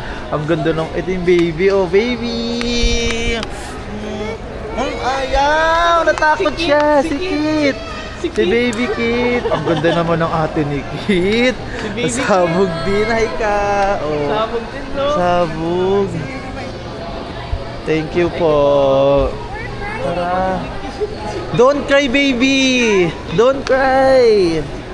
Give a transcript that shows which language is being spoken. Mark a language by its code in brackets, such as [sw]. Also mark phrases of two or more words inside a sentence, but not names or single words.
[tl] Ang ganda nung, ito yung baby. [en] Oh, baby! Ayaw! [tl] Natakot siya! Si Kit! Si baby Kit! Ang ganda naman ng ate ni Kit! Sabog din! Hi ka! Oh. Sabog din, no? Sabog! [en] Thank you po! Tara! Don't cry, baby! Don't cry!